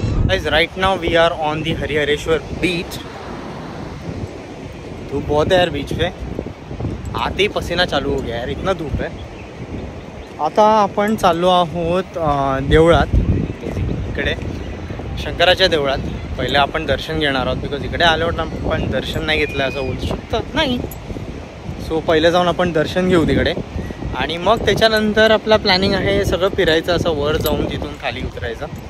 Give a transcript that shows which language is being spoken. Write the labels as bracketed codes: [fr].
[en] Guys, right now we are on the Harihareshwar beach. [hi] धूप बहुत है यार बीच पे. आते ही पसीना चालू हो गया यार, इतना धूप है. [mr] आता आपण चाललो आहोत देवळात, इकडे शंकराच्या देवळात. पहिले आपण दर्शन घेणार आहोत बिकॉज इकडे आल्यावर आपण दर्शन नाही घेतलं असं बोलू शकतं नाही. सो पहिले जाऊन आपण दर्शन घेऊ तिकडे आणि मग त्याच्यानंतर आपला प्लॅनिंग आहे सगळं फिरायचं, असं वर जाऊन तिथून खाली उतरायचं.